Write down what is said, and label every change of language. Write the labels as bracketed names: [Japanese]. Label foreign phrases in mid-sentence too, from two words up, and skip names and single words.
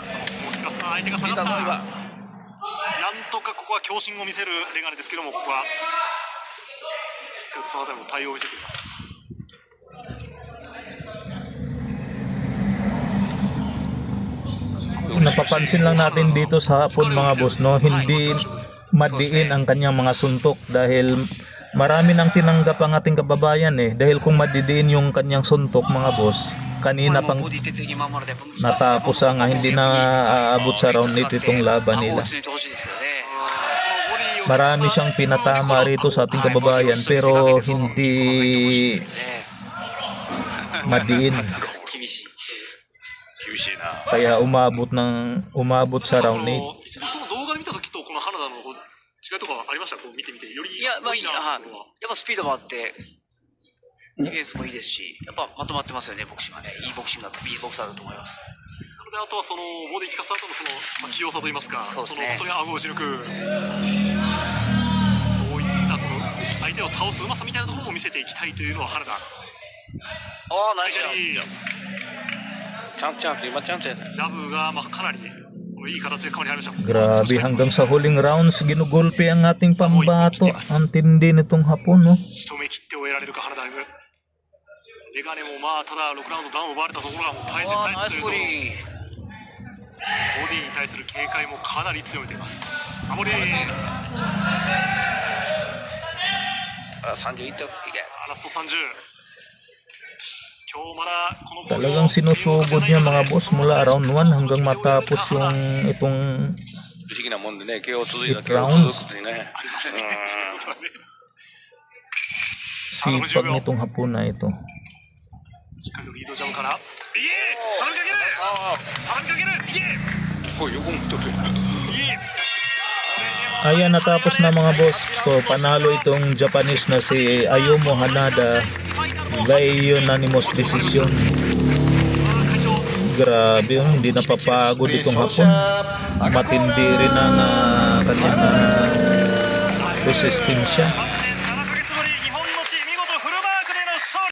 [Japanese] 相手が下がった。効いたぞ今。なんとかここは強振を見せるレガネですけども、ここはしっかりとそのあたりの対応を見せています。 [Filipino] Napapansin lang natin dito sa hapon mga boss, no, hindi madiin ang kanyang mga suntok dahil marami nang tinanggap ang ating kababayan eh. Dahil kung madidiin yung kanyang suntok mga boss, kanina pang natapos ang hindi na aabot sa round 8 itong laban nila. Marami siyang pinatama rito sa ating kababayan pero hindi madiin. [Japanese] 厳しいな。 [Filipino] Kaya umabot sa round 8. [Japanese] 一度その動画で見た時とこの原田のこう違いとかありました？こう見てみてよりいや、まあいいな、はい。ところはやっぱスピードもあって、ディフェンスもいいですし、やっぱまとまってますよね、ボクシングはね。いいボクシングだと、いいボクサーだと思います。なのであとはそのボディ効かせた後のその、まあ、器用さといいますか、そうですねの本当に顎を打ち抜くそういったこの相手を倒すうまさみたいなところも見せていきたいというのは原田。ああ、ナイスジャンプ。チャンス、チャンス、今チャンスやね。ジャブがまあかなりいい形で顔に入りました。 [Filipino] Grabe, hanggang sa huling rounds ginugulpi ang ating pambato. Ang tindi nitong hapon, no? [Japanese] 仕留め切って終えられるか原田歩夢。レガネもまあただ6ラウンドダウンを奪われたところがもう耐えてああ、耐えてナイスボディ。ボディに対する警戒もかなり強めています。守り。あ、30いっていけ。ラスト30。今日まだこのボールを [Filipino] Talagang sinusugod niya mga boss mula round 1 hanggang matapos yung itong [Japanese] 不思議なもんでね、KO 続いた 8 KO [English] rounds. [Japanese] 続くってね。ありますね。 [Filipino] sipag nitong hapon na ito. [Japanese] しっかりとリードジャブから。いえ、畳みかける。畳みかける。いえ。おい、横持ってる。いえ。 [Filipino] Ayan, natapos na mga boss. So, panalo itong Japanese na si Ayumu Hanada by unanimous decision. Grabe, hindi napapagod itong hapon. Matindi rin ang kanyang resistensya. [Japanese] 3年7ヶ月ぶり日本の地見事フル勝利。